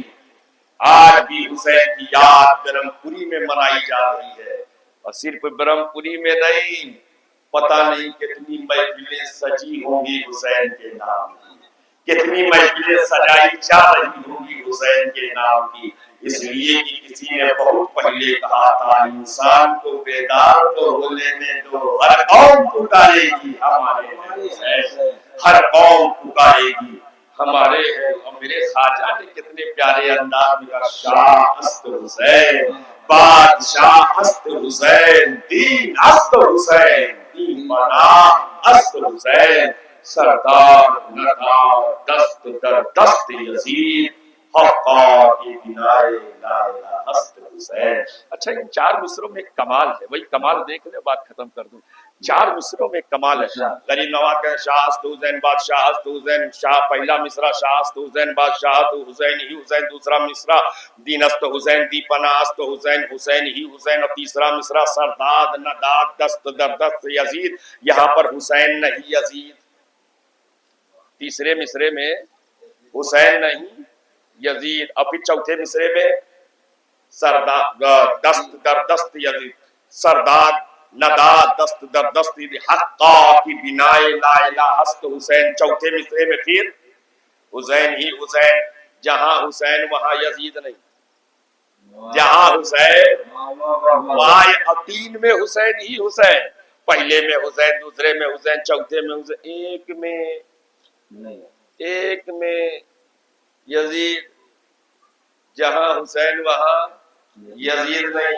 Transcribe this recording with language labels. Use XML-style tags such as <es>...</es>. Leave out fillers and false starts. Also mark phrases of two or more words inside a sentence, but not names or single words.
<ur>آج بھی حسین کی یاد برہم پوری میں منائی جا رہی ہے، اور صرف برہم پوری میں نہیں، پتہ نہیں کتنی محفلیں سجی ہوں گی حسین کے نام کی، کتنی محفلیں سجائی جا رہی ہوں گی حسین کے نام کی، اس لیے کہ کسی نے بہت پہلے کہا تھا انسان کو بیدار تو ہو لینے دو، ہر قوم پکارے گی ہمارے حسین، ہر قوم پکارے گی ہمارے ہیں۔ اور میرے خواجہ نے کتنے پیارے انداز میں کہا،</ur> <fa>شاہ است حسین، بادشاہ است حسین، دین است حسین، دین پناہ است حسین، سردار ندار دست در دست یزید، حقا کی بنائے لا الہ است حسین۔</fa> <ur>اچھا ان چار مصروں میں کمال ہے، وہی کمال دیکھ لیں، بات ختم کر دوں۔ چار مصروں میں کمال ہے۔ غریب نواز کا</ur> <fa>شاہ است حسین، بادشاہ است حسین،</fa> <ur>شاہ پہلا مصرع</ur> <fa>شاہ است حسین،</fa> <ur>بادشاہ حسین ہی حسین، دوسرا مصرع</ur> <fa>دین است حسین، دی پناہ است حسین،</fa> <ur>حسین ہی حسین، اور تیسرا مصرع</ur> <fa>سرداد نداد دست در دست یزید،</fa> <ur>یہاں پر حسین نہیں یزید۔ تیسرے مصرے میں حسین نہیں یزید، اور پھر چوتھے مصرے میں</ur> <fa>سرداد دست در دست یزید، سرداد نداد دست در دست حقا کی بنائے لا الہ است حسین۔</fa> <ur>چوتھے مصرے میں پھر حسین ہی حسین، جہاں حسین وہاں یزید نہیں، جہاں حسین وہاں، تین میں حسین ہی حسین، پہلے میں حسین، دوسرے میں حسین، چوتھے میں حسین، ایک میں یزید، جہاں حسین وہاں یزید نہیں۔</ur>